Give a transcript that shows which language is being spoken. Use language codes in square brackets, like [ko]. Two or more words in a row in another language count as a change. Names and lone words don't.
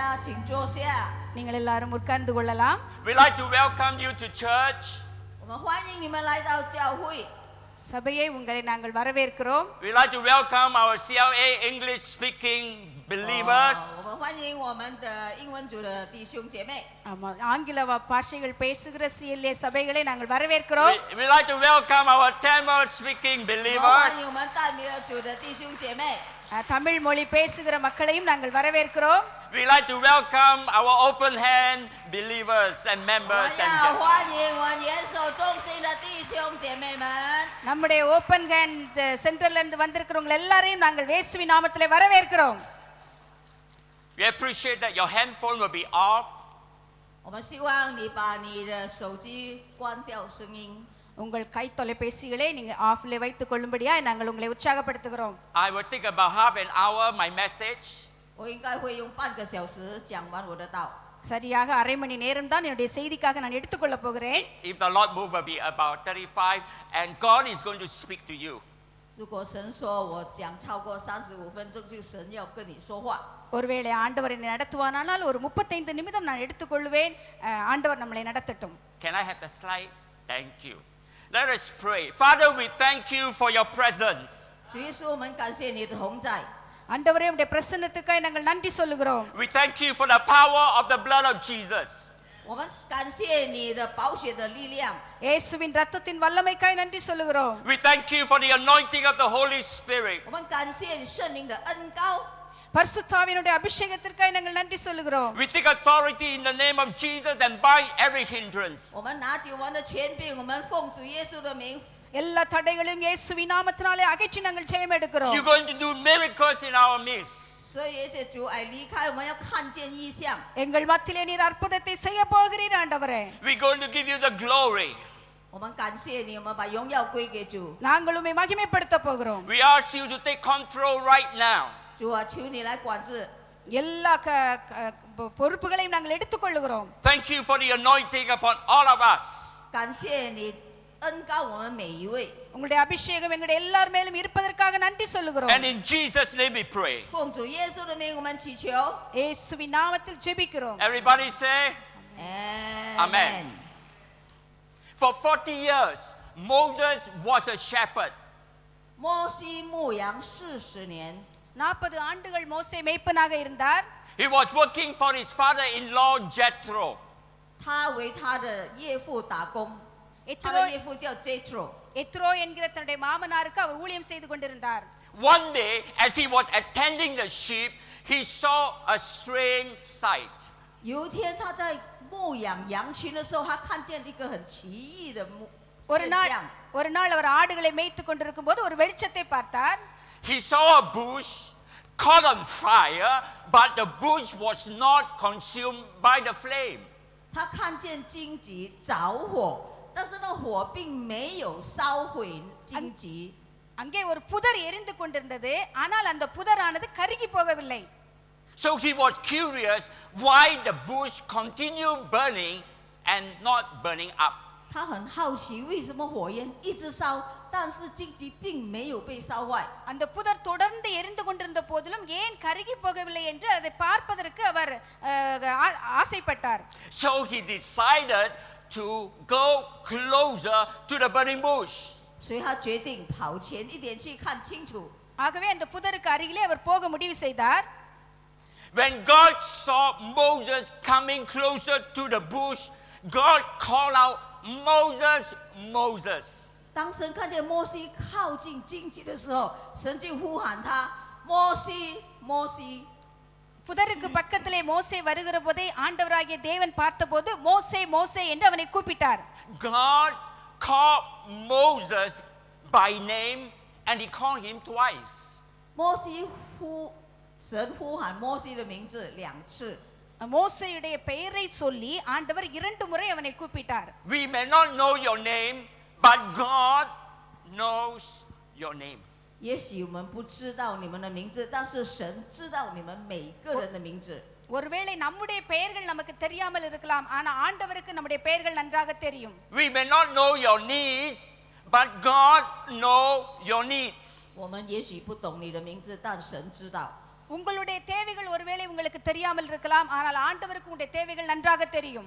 [zh] 请坐下。 [ta] நீங்கள் எல்லாரும் உட்கார்ந்து கொள்ளலாம். [en] We'd like to welcome you to church. [zh] 我们欢迎你们来到教会。 [ta] சபையை உங்களை நாங்கள் வரவேற்கிறோம். [en] We'd like to welcome our CLA English speaking believers. [zh] 我们欢迎我们的英文组的弟兄姐妹。 [ta] ஆமா, ஆங்கில பாஷைகள் பேசுகிற CLA சபைகளை நாங்கள் வரவேற்கிறோம். [en] We'd like to welcome our Tamil speaking [zh] 我们 [en] believers. [zh] 欢迎我们淡米尔组的弟兄姐妹。 [ta] தமிழ் மொழி பேசுகிற மக்களையும் நாங்கள் வரவேற்கிறோம். [en] We'd like to welcome our open hand believers and [zh] 我 [en] members [zh] 们要 [en] and [zh] 欢迎我们严守中心的弟兄姐妹们。 [ta] நம்முடைய ஓபன் ஹேண்ட் சென்டர்ல இருந்து வந்திருக்கிறவங்க எல்லாரையும் நாங்கள் இயேசுவின் நாமத்திலே வரவேற்கிறோம். [en] we appreciate that your handphone will be off. [zh] 我们希望你把你的手机关掉声音。 [ta] உங்கள் கை தொலைபேசிகளை நீங்கள் ஆஃப்ல வைத்துக் கொள்ளும்படியாய் நாங்கள் உங்களை உற்சாகப்படுத்துகிறோம். [en] I will take about half an hour my message. [zh] 我应该会用半个小时讲完我的道。 [ta] சரியாக அரை மணி நேரம் தான் என்னுடைய செய்திக்காக நான் எடுத்துக்கொள்ள போகிறேன். [en] If the Lord move, will be about 35, and God is going to speak to you. [zh] 如果神说我讲超过35分钟，就神要跟你说话。 [ta] ஒருவேளை ஆண்டவர் என்னை நடத்துவானால் ஒரு 35 நிமிடம் நான் எடுத்துக்கொள்வேன். ஆண்டவர் நம்மளை நடத்தட்டும். [en] Can I have the slide? Thank you. Let us pray. Father, we thank you for your presence. [zh] 主耶稣，我们感谢你的同在。 [ta] ஆண்டவரே உம்முடைய பிரசன்னத்துக்காய் நாங்கள் நன்றி சொல்லுகிறோம். [en] We thank you for the power of the blood of Jesus. [zh] 我们感谢你的宝血的力量。 [ta] இயேசுவின் இரத்தத்தின் வல்லமைக்காய் நன்றி சொல்லுகிறோம். [en] We thank you for the anointing of the Holy Spirit. [zh] 我们感谢你圣灵的恩膏。 [ta] பரிசுத்தாவினுடைய அபிஷேகத்திற்காய் நாங்கள் நன்றி சொல்லுகிறோம். [en] We take authority in the name of Jesus and bind every hindrance. [zh] 我们拿起我们的权柄，我们奉主耶稣的名。 [ta] எல்லா தடைகளையும் இயேசுவின் நாமத்தினாலே அகற்றி நாங்கள் ஜெயம் எடுக்கிறோம். [en] You're going to do miracles in our midst. [zh] 所以耶稣主爱离开，我们要看见异象。 [ta] எங்கள் மத்தியிலே நீர் அற்புதத்தை செய்ய போகிறீர் ஆண்டவரே. [en] We're going to give you the glory. [zh] 我们感谢你，我们把荣耀归给主。 [ta] நாங்கள் உம்மை மகிமைப்படுத்த போகிறோம். [en] We ask you to take control right now. [zh] 主啊，求你来管制。 [ta] எல்லா பொறுப்புகளையும் நாங்கள் எடுத்துக்கொள்ளுகிறோம். [en] Thank you for the anointing upon all of us. [zh] 感谢你恩膏我们每一位。 [ta] உங்களுடைய அபிஷேகம் எங்களுடைய எல்லார் மேலும் இருப்பதற்காக நன்றி சொல்லுகிறோம். [en] And in Jesus' name we pray. [zh] 奉主耶稣的名，我们祈求。 [ta] இயேசுவின் நாமத்தில் ஜெபிக்கிறோம். [en] Everybody say, Amen. for 40 years, Moses was a shepherd. [zh] 摩西牧羊40年， [ta] 40 ஆண்டுகள் மோசே மேய்ப்பனாக இருந்தார். [en] He was working for his father-in-law Jethro. [zh] 他为他的岳父打工。他的岳父叫 Jethro。 [ta] எத்ரோ என்கிற தன்னுடைய மாமனாருக்கு அவர் ஊழியம் செய்து கொண்டிருந்தார். [en] One day, as he was attending the sheep, he saw a strange sight. [zh] 有一天他在牧养羊群的时候，他看见一个很奇异的 [ta] ஒரு [zh] 现 [ta] நாள் [zh] 象。 [ta] ஒரு நாள் அவர் ஆடுகளை மேய்த்து கொண்டிருக்கும் போது ஒரு வெளிச்சத்தை பார்த்தார். [en] He saw a bush caught on fire, but the bush was not consumed by the flame. [zh] 他看见荆棘着火，但是那火并没有烧毁荆棘。 [ta] அங்கே ஒரு புதர் எரிந்து கொண்டிருந்தது. ஆனால் அந்த புதரானது கருகி போகவில்லை. [en] So he was curious why the bush continued burning and not burning up. [zh] 他很好奇为什么火焰一直烧，但是荆棘并没有被烧坏。 [ta] அந்த புதர் தொடர்ந்து எரிந்து கொண்டிருந்த போதிலும் ஏன் கருகி போகவில்லை என்று அதை பார்ப்பதற்கு அவர் ஆசைப்பட்டார். [en] So he decided to go closer to the burning bush. [zh] 所以他决定跑前一点去看清楚。 [ta] ஆகவே அந்த புதருக்கு அருகிலே அவர் போக முடிவு செய்தார். [en] When God saw Moses coming closer to the bush, God called out, Moses, Moses. [zh] 当神看见摩西靠近荆棘的时候，神就呼喊他：摩西，摩西。 [ta] புதருக்கு பக்கத்திலே மோசே வருகிற போதே ஆண்டவராகிய தேவன் பார்த்தபோது மோசே மோசே என்று அவனை கூப்பிட்டார். [en] God called Moses by name and he called him twice. [zh] 神呼喊摩西的名字2次。 [ta] மோசேயுடைய பெயரை சொல்லி ஆண்டவர் 2 முறை அவனை கூப்பிட்டார். [en] We may not know your name, but God knows your name. [zh] 也许我们不知道你们的名字，但是神知道你们每个人的名字。 [ta] ஒருவேளை நம்முடைய பெயர்கள் நமக்கு தெரியாமல் இருக்கலாம், ஆனா ஆண்டவருக்கு நம்முடைய பெயர்கள் நன்றாக தெரியும். [en] We may not know your needs, but God knows your needs. [zh] 我们也许不懂你的名字，但神知道。 [ta] உங்களுடைய தேவைகள் ஒருவேளை உங்களுக்கு தெரியாமல் இருக்கலாம், ஆனால் ஆண்டவருக்கு உங்களுடைய தேவைகள் நன்றாக தெரியும்.